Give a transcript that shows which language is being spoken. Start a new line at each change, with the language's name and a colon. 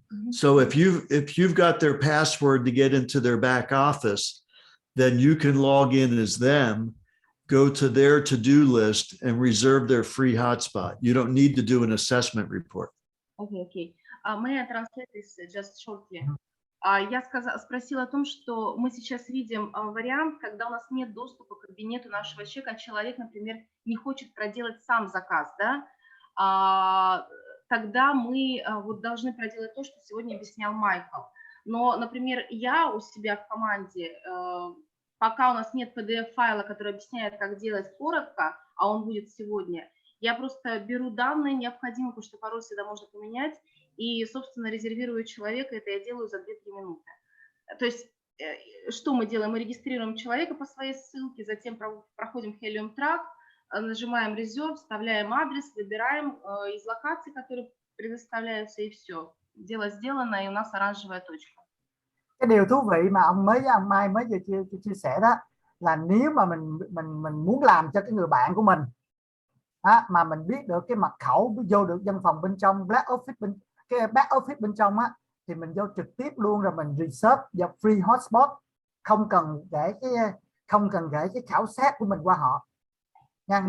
English: So if you've got their password to get into their back office, then you can log in as them, go to their to-do list and reserve their free hotspot. You don't need to do an assessment report. Okay. May I translate this just shortly?
Russian: Я спросила о том, что мы сейчас видим вариант, когда у нас нет доступа к кабинету нашего человека, человек, например, не хочет проделать сам заказ, да? Тогда мы вот должны проделать то, что сегодня объяснял Майкл. Но, например, я у себя в команде, пока у нас нет PDF-файла, который объясняет, как делать коротко, а он будет сегодня, я просто беру данные необходимые, потому что пароль всегда можно поменять, и, собственно, резервирую человека, это я делаю за 2-3 минуты. То есть, что мы делаем? Мы регистрируем человека по своей ссылке, затем проходим HELIUM трак, нажимаем резерв, вставляем адрес, выбираем из локаций, которые предоставляются, и все. Дело сделано, и у нас оранжевая точка.
Vietnamese: Cái điều thú vị mà ông Mai mới vừa chia sẻ đó là nếu mà mình muốn làm cho cái người bạn của mình mà mình biết được cái mật khẩu vô được văn phòng bên trong back office bên trong á, thì mình vô trực tiếp luôn, rồi mình reserve và free hotspot, không cần gửi cái khảo sát của mình qua họ nha.